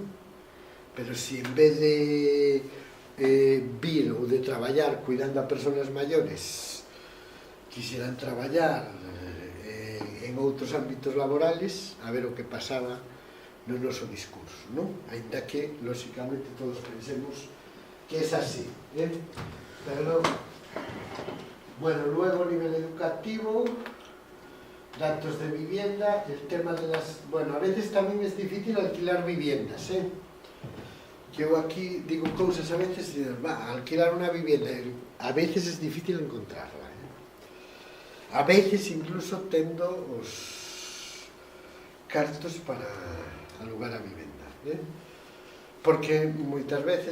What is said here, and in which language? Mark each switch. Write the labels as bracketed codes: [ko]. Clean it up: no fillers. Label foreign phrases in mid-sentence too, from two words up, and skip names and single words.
[gl] Pero si en vez de vir ou de traballar cuidando a persoas maiores quisieran traballar en outros ámbitos laborales, a ver o que pasaba no noso discurso, non? Ainda que, lóxicamente, todos pensemos que é así, pero, bueno, [es] luego a nivel educativo, datos de vivienda, el tema de las... Bueno, [gl] a veces tamén é difícil alquilar viviendas, que eu aquí digo cousas a veces e alquilar unha vivienda, a veces é difícil encontrarla, a veces incluso tendo os cartos para alugar a vivenda, porque moitas veces,